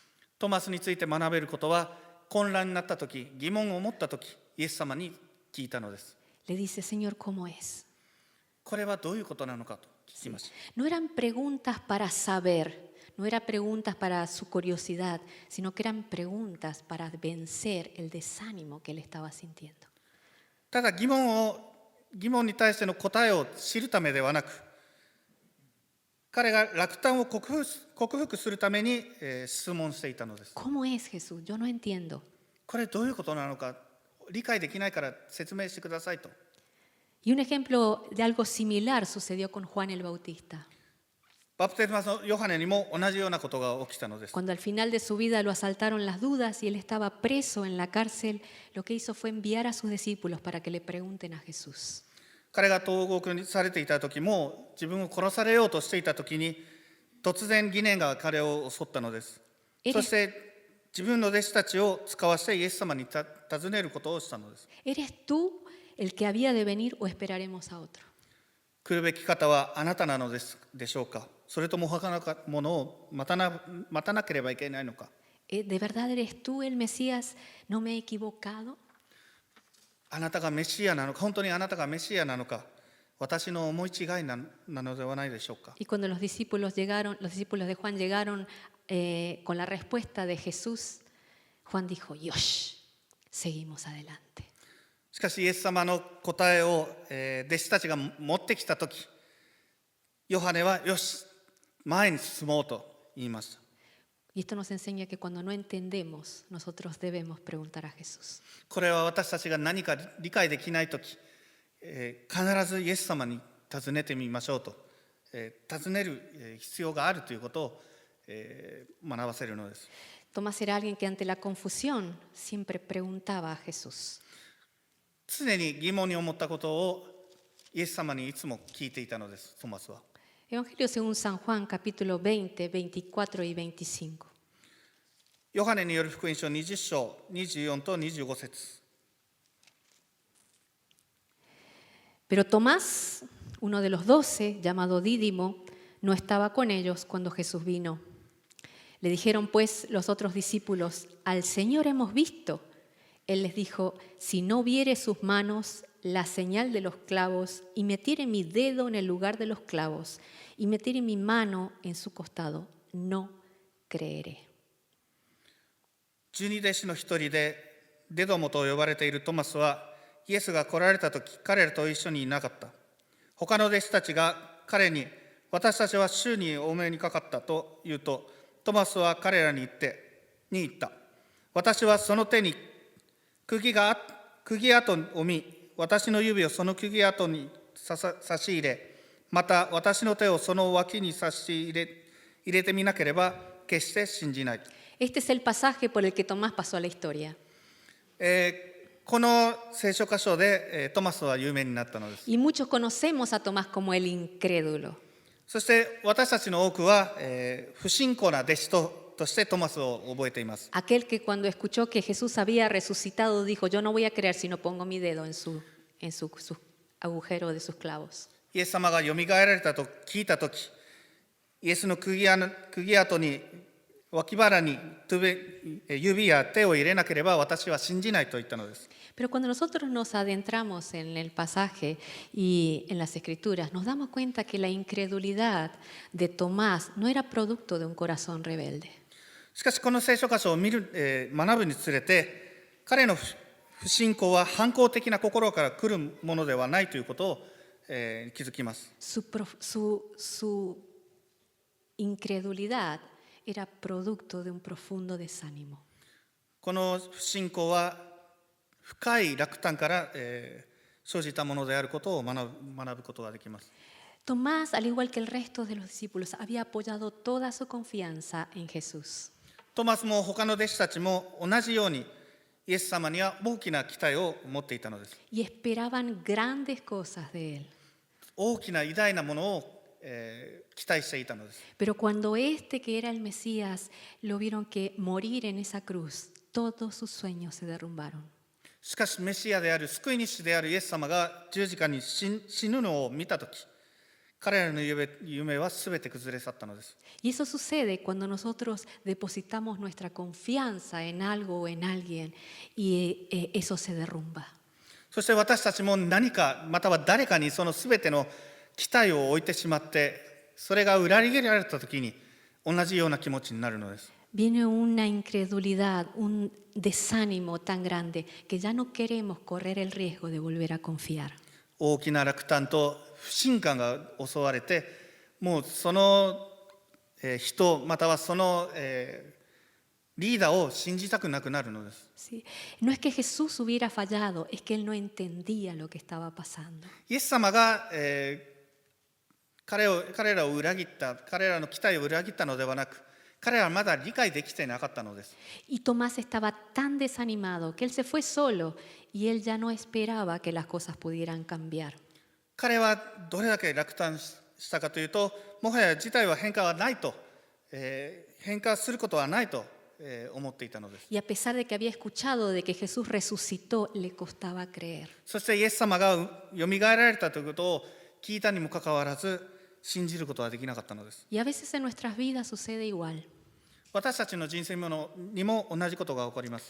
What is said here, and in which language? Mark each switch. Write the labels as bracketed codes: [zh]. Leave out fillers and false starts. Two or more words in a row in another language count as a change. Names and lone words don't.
[ja] トマスについて学べることは、混乱になったとき、疑問を持ったとき、イエス様に聞いたのです。 [es] Le dice, Señor, ¿cómo es? [ja] これはどういうことなのかと聞きました。 [es] No eran preguntas para saber, no eran preguntas para su curiosidad, sino que eran preguntas para vencer el desánimo que él estaba sintiendo. [ja] ただ疑問に対しての答えを知るためではなく、彼が落胆を克服するために、質問していたのです。 [es] ¿Cómo es Jesús? Yo no entiendo. [ja] これどういうことなのか理解できないから説明してくださいと。 [es] Y un ejemplo de algo similar sucedió con Juan el Bautista. [ja] バプテスマのヨハネにも同じようなことが起きたのです。 [es] Cuando al final de su vida lo asaltaron las dudas y él estaba preso en la cárcel, lo que hizo fue enviar a sus discípulos para que le pregunten a Jesús. [ja] 彼が投獄されていた時も、自分を殺されようとしていた時に突然疑念が彼を襲ったのです。そして自分の弟子たちを使わせてイエス様に尋ねることをしたのです。 [es] ¿Eres tú el que había de venir o esperaremos a otro? [ja] 来るべき方はあなたなのでしょうか。それとも他のものを待たなければいけないのか。 [es] ¿De verdad eres tú el Mesías? ¿No me he equivocado? [ja] あなたがメシアなのか、本当にあなたがメシアなのか、私の思い違いなのではないでしょうか。 [es] Y cuando los discípulos de Juan llegaron con la respuesta de Jesús, Juan dijo, Yosh, seguimos adelante. [ja] しかしイエス様の答えを、弟子たちが持ってきたとき、ヨハネはよし、前に進もうと言いました。 [es] Y esto nos enseña que cuando no entendemos, nosotros debemos preguntar a Jesús. [ja] これは私たちが何か理解できないとき、必ずイエス様に尋ねてみましょうと、尋ねる必要があるということを、学ばせるのです。 [es] Tomás era alguien que ante la confusión siempre preguntaba a Jesús. [ja] 常に疑問に思ったことをイエス様にいつも聞いていたのです、トマスは。 [es] Evangelio según San Juan, capítulo 20, 24 y 25. [ja] ヨハネによる福音書20章24と25節。 [es] Pero Tomás, uno de los 12, llamado Dídimo, no estaba con ellos cuando Jesús vino. Le dijeron pues los otros discípulos, al Señor hemos visto. Él les dijo, si no viere sus manos la señal de los clavos y metiere mi dedo en el lugar de los clavos y metiere mi mano en su costado, no creeré. [ja] 十二弟子の一人でデドモと呼ばれているトマスは、イエスが来られたとき彼らと一緒にいなかった。他の弟子たちが彼に、私たちは主にお目にかかったと言うと、トマスは彼らに言った。私はその手に釘跡を見、私の指をその釘跡に差し入れ、また私の手をその脇に差し入れてみなければ決して信じない。 [es] Este es el pasaje por el que Tomás pasó a la historia. [ja] この聖書箇所でトマスは有名になったのです。 [es] Y muchos conocemos a Tomás como el incrédulo. [ja] そして私たちの多くは、不信仰な弟子としてトマスを覚えています。 [es] Aquel que cuando escuchó que Jesús había resucitado dijo, yo no voy a creer si no pongo mi dedo en su agujero de sus clavos. [ja] イエス様がよみがえられたと聞いたとき、イエスの釘跡に脇腹に指や手を入れなければ私は信じないと言ったのです。 [es] Pero cuando nosotros nos adentramos en el pasaje y en las escrituras, nos damos cuenta que la incredulidad de Tomás no era producto de un corazón rebelde. [ja] しかしこの聖書箇所を学ぶにつれて、彼の不信仰は反抗的な心から来るものではないということを、気づきます。 [es] Su incredulidad era producto de un profundo desánimo. [ja] この不信仰は深い落胆から、生じたものであることを学ぶことができます。 [es] Tomás, al igual que el resto de los discípulos, había apoyado toda su confianza en Jesús. [ja] トマスも他の弟子たちも同じようにイエス様には大きな期待を持っていたのです。 [es] Y esperaban grandes cosas de él. [ja] 大きな偉大なものを、期待していたのです。 [es] Pero cuando este que era el Mesías lo vieron que morir en esa cruz, todos sus sueños se derrumbaron. [ja] しかしメシアである救い主であるイエス様が十字架に死ぬのを見たとき、彼らの夢はすべて崩れ去ったのです。 [es] Y eso sucede cuando nosotros depositamos nuestra confianza en algo o en alguien y eso se derrumba. [ja] そして私たちも何かまたは誰かにそのすべての期待を置いてしまって、それが裏切られたときに同じような気持ちになるのです。 [es] Viene una incredulidad, un desánimo tan grande que ya no queremos correr el riesgo de volver a confiar. [ja] 大きな落胆と不信感が襲われて、もうその人またはそのリーダーを信じたくなくなるのです。 [es] Sí. No es que Jesús hubiera fallado, es que él no entendía lo que estaba pasando. [ja] イエス様が、彼らを裏切った、彼らの期待を裏切ったのではなく、彼らはまだ理解できていなかったのです。 [es] Y Tomás estaba tan desanimado que él se fue solo y él ya no esperaba que las cosas pudieran cambiar. [ja] 彼はどれだけ落胆したかというと、もはや事態は変化はないと、変化することはないと思っていたのです。 [es] Y a pesar de que había escuchado de que Jesús resucitó, le costaba creer. [ja] そしてイエス様がよみがえられたということを聞いたにもかかわらず、信じることはできなかったのです。 [es] Y a veces en nuestras vidas sucede igual. [ja] 私たちの人生にも同じことが起こります。